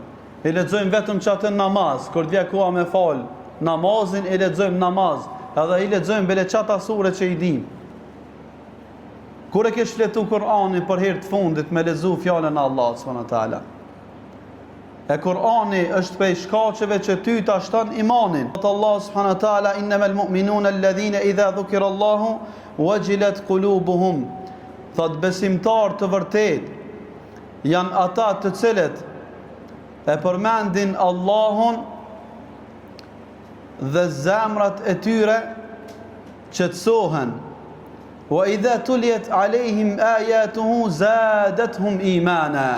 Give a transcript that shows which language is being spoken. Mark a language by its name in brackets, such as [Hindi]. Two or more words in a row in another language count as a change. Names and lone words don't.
[Albanian] E lexojmë vetëm çatë namaz, kur vjen koha me fal namazin, e lexojmë namaz, edhe i lexojmë bele çata sure që i dim. Kur e ke shfletu Kur'anin për herë të fundit me lexu fjalën e Allahut [Arabic] سبحانه وتعالى. [Albanian] E Kur'ani është prej shkaqeve që ty ta shton imanin. [Arabic] الله سبحانه وتعالى إنما المؤمنون الذين إذا ذكر الله وجلت قلوبهم. [Albanian] Thot besimtar të vërtet janë ata të cilët e përmendin Allahun dhe zemrat e tyre qetësohen. [Arabic] وإذا تليت عليهم آياته زادتهم إيمانا.